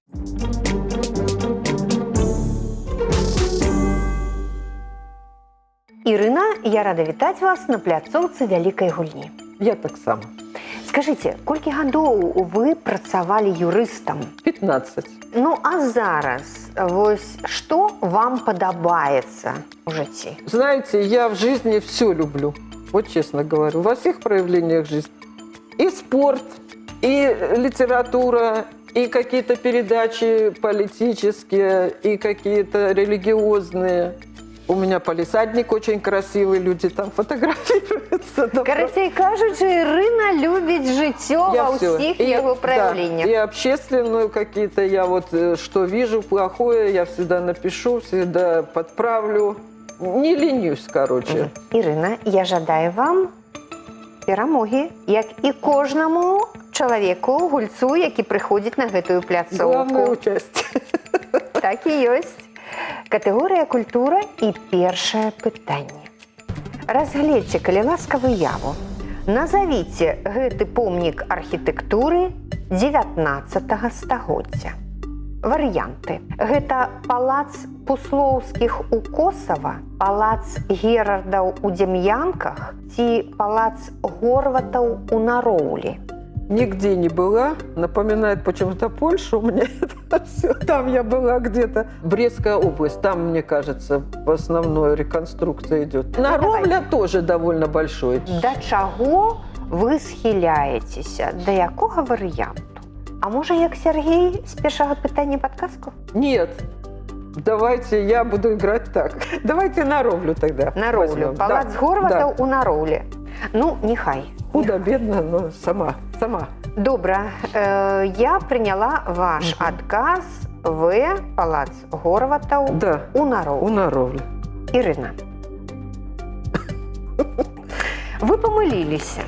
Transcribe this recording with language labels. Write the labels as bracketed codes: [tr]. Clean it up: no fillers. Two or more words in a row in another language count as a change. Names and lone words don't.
[be] Ірына, я рада вітаць вас на пляцоўцы вялікай гульні. Я таксама. Скажыце, колькі гадоў вы працавалі юрыстам? 15. Ну, а зараз, вось, што вам падабаецца ў жыцці? [ru] Знаете, я в жизни все люблю. Вот честно говорю, во всех проявлениях жизни. И спорт, и литература, и какие-то передачи политические, и какие-то религиозные. У меня палисадник очень красивый, люди там фотографируются. [be] Карацей кажучы, Ірына любіць жыццё ва [ru] всё. [be] ўсіх [ru] И- [be] яго [ru] да, [be] праяўленнях. [ru] и общественную какие-то, я вот что вижу плохое, я всегда напишу, всегда подправлю. Не ленюсь, короче. [be] Ірына, я жадаю вам перамогі, як і кожнаму чалавеку, гульцу, які прыходзіць на гэтую [ru] Главное [be] пляцоўку. [ru] участие. [be] Так і ёсць. Катэгорыя культура і першае пытанне. Разгледзьце, калі ласка, выяву. Назавіце гэты помнік архітэктуры 19 стагоддзя. Варыянты. Гэта палац Пуслоўскіх у Косава, палац Герардаў у Дем'янках ці палац Горватаў у Нароўлі. [ru] Нигде не была. Напоминает почему-то Польшу. У меня это все. Там я была где-то. Брестская область. Там, мне кажется, в основной реконструкция идет. Наровля тоже довольно большой. [be] Да чаго вы схіляецеся? Да якога варыянту? А можа, як Сергей з першага пытання падказку? [ru] Нет. Давайте я буду играть так. Давайте Наровлю тогда. [be] Нароўлю. [ru] возьмем. [be] Палац [ru] Да, [be] Горватаў [ru] да. [be] у Нароўлі. Ну, нехай. [ru] Худо-бедно, но сама. [be] Добра, я прыняла ваш адказ. В. Палац Горватаў [ru] Да. [be] у [ru] У [be] Нароўлі. [ru] Наровли. [be] Ірына. Вы памыліліся.